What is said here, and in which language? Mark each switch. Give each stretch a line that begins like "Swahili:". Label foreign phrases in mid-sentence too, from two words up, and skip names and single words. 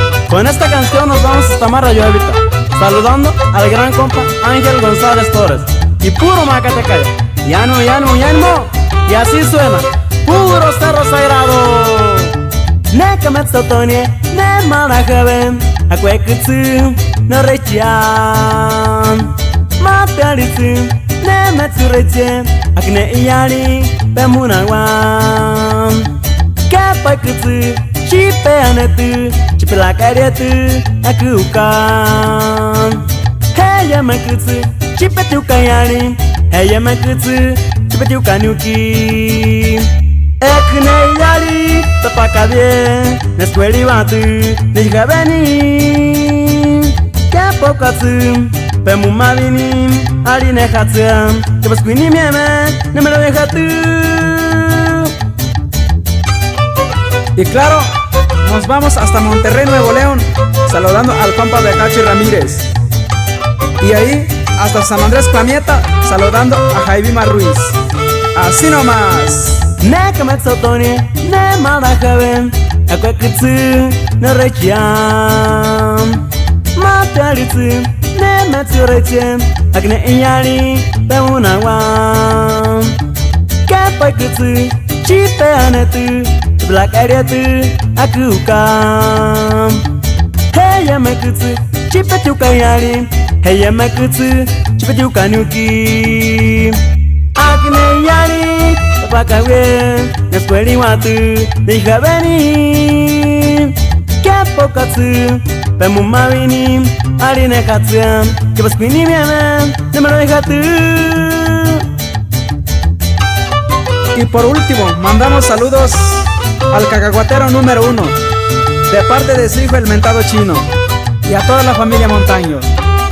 Spanish: Con esta canción nos vamos hasta Marayuevita, saludando al gran compa Ángel González Torres y puro Macatecaya. Yano, yano, yano. Y así suena, puro cerro sagrado.
Huichol: Ne kametsotonie, ne marajaven, akwekutsu, no rechian. Matalitsu, ne metsureche, akne iyari, pemunawan. Kapakutsu, chipe anetu, chipe la karetu, akukan. Heya makutsu, chipe tukayari, heya makutsu, chipe tukanyuki. Ekne yari, tapakabie, neskweli watu, nijabeni. Kapokatsu, pemumavini, aline hatsu, kapaskwini mieme, nemelo dejatu.
Spanish: Y claro, nos vamos hasta Monterrey, Nuevo León, saludando al compa Becachi Ramírez. Y ahí hasta San Andrés Plamieta, saludando a Jaivima Ruiz. Así nomás.
Huichol: Ne kametsotonie, ne marajaven, akwekutsu, no rechian. Matalitsu, ne metsureche, akne iyari, pemunawan. Kapakutsu, chipe anetu, black area tu, akukan. Heya makutsu, chipe tukayari, heya makutsu, chipe tukanyuki. Akne yari, tapakawe, neskweli watu, nijabeni. Kapokatsu, pemumavini, aline hatsu, kapaskwini mieme, nemelo dejatu.
Spanish: Y por último, mandamos saludos al cacahuatero número 1, de parte de su hijo el mentado Chino, y a toda la familia Montaño.